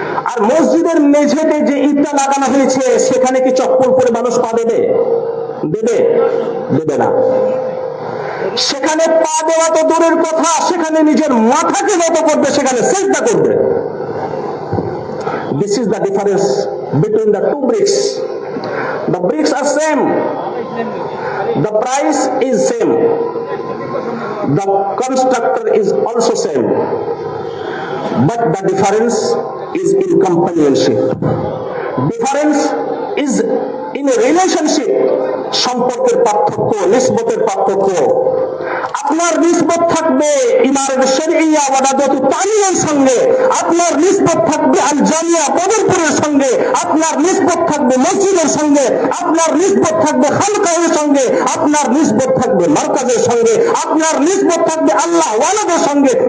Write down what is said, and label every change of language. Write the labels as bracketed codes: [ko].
[bn] আর মসজিদের মেঝেতে যে ইটটা লাগানো হয়েছে, সেখানে কি চপ্পল পরে মানুষ পা দেবে? দেবে? দেবে না। সেখানে পা দেওয়া তো দূরের কথা, সেখানে নিজের মাথাকে নত করবে, সেখানে সিজদা করবে। [en] This is the difference between the two bricks. The bricks are same. The price is same. The constructor is also same. But the difference is in companionship. Difference is in a relationship. [bn] সম্পর্কের পার্থক্য, নিসবতের পার্থক্য। আপনার নিসবত থাকবে ইমারত শরঈয়া ওয়াদাতু তালিমের সঙ্গে, আপনার নিসবত থাকবে আল জামিয়া বদরপুরের সঙ্গে, আপনার নিসবত থাকবে মসজিদের সঙ্গে, আপনার নিসবত থাকবে খানকাহের সঙ্গে, আপনার নিসবত থাকবে মারকাজের সঙ্গে, আপনার নিসবত থাকবে আল্লাহ ওয়ালাদের সঙ্গে।